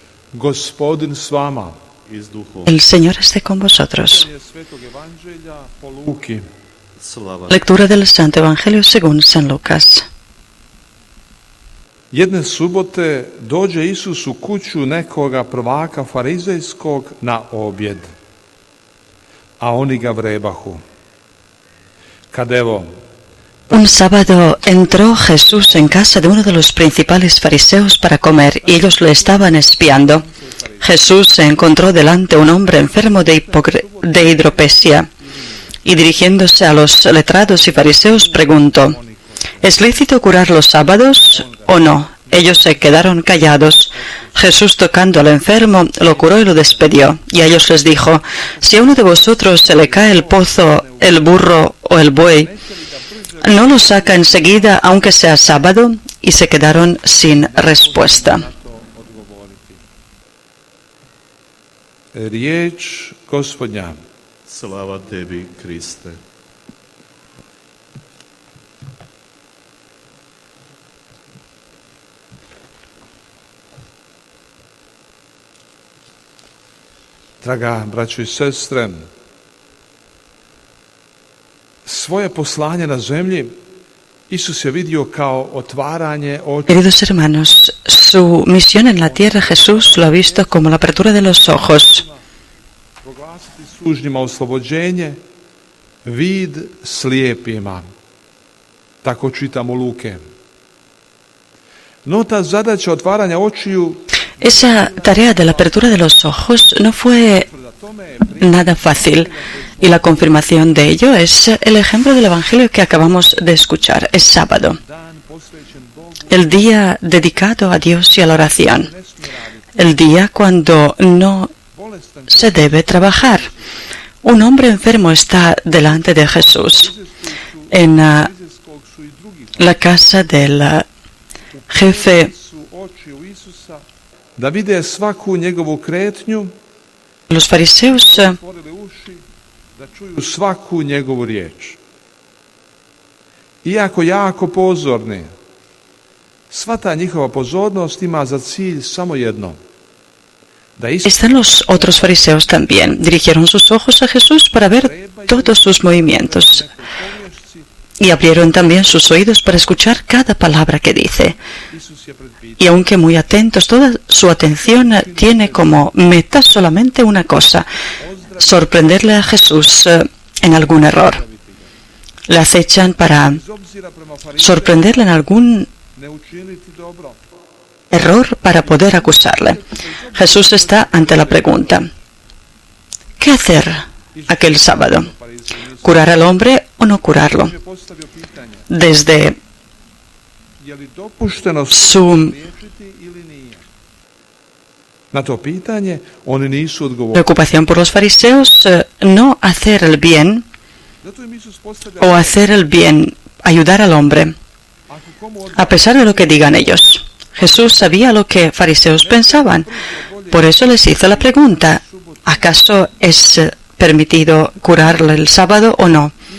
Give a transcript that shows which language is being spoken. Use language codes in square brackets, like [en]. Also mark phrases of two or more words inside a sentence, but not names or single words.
[hr] Gospodin s vama. [es] El Señor esté con vosotros. Lectura del Santo Evangelio según San Lucas. [hr] Jedne subote dođe Isus u kuću nekoga prvaka farizejskog na objed, a oni ga vrebahu. Kad evo, [es] Un sábado entró Jesús en casa de uno de los principales fariseos para comer y ellos le estaban espiando. Jesús se encontró delante un hombre enfermo de hidropesia y dirigiéndose a los letrados y fariseos preguntó: ¿Es lícito curar los sábados o no? Ellos se quedaron callados. Jesús, tocando al enfermo, lo curó y lo despedió. Y a ellos les dijo: si a uno de vosotros se le cae el pozo, el burro o el buey, ¿no lo saca enseguida aunque sea sábado? Y se quedaron sin respuesta. [hr] riječ Gospodnja. Slava tebi, Kriste. Draga braćo i sestre, svoje poslanje na zemlji Isus je vidio kao otvaranje očiju. [es] Queridos hermanos, su misión en la tierra Jesús lo ha visto como la apertura de los ojos. [hr] Proglasiti sužnjima oslobođenje, vid slijepima. Tako čitamo Luke. No ta zadaća otvaranja očiju [es] Esa tarea de la apertura de los ojos no fue nada fácil y la confirmación de ello es el ejemplo del Evangelio que acabamos de escuchar. Es sábado, el día dedicado a Dios y a la oración, el día cuando no se debe trabajar. Un hombre enfermo está delante de Jesús en la casa del jefe. [hr] da vide svaku njegovu kretnju, [es] Los fariseos [hr] otvorili uši, da čuju svaku njegovu riječ. Iako jako pozorni, sva ta njihova pozornost ima za cilj samo jedno. Da [es] están los otros fariseos también. Dirigieron sus ojos a Jesús para ver todos sus movimientos y abrieron también sus oídos para escuchar cada palabra que dice. Y aunque muy atentos, toda su atención tiene como meta solamente una cosa: sorprenderle a Jesús en algún error. Le acechan para sorprenderle en algún error para poder acusarle. Jesús está ante la pregunta: ¿qué hacer aquel sábado? ¿Curar al hombre o no curarlo? Desde su [hr] Na to pitanje oni nisu odgovorili. [es] preocupación por los fariseos, no hacer el bien o hacer el bien, ayudar al hombre, a pesar de lo que digan ellos. Jesús sabía lo que fariseos pensaban, por eso les hizo la pregunta: ¿acaso es permitido curarle el sábado o no?